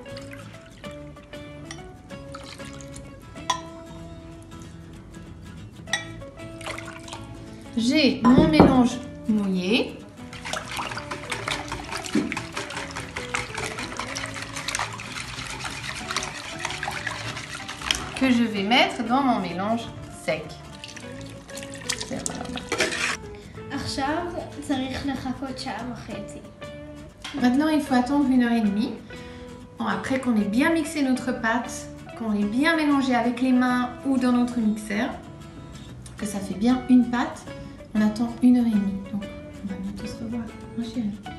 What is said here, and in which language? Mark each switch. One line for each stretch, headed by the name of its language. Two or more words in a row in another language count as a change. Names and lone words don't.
French: J'ai mon mélange mouillé. Que je vais mettre dans mon mélange sec.
Hebrew: עכשיו צריך לחכות שעה וחצי.
French: Maintenant, il faut attendre 1h30. Après qu'on ait bien mixé notre pâte, qu'on ait bien mélangé avec les mains ou dans notre mixeur, que ça fait bien une pâte, on attend 1h30. Donc, on va bientôt se revoir, hein, chérie?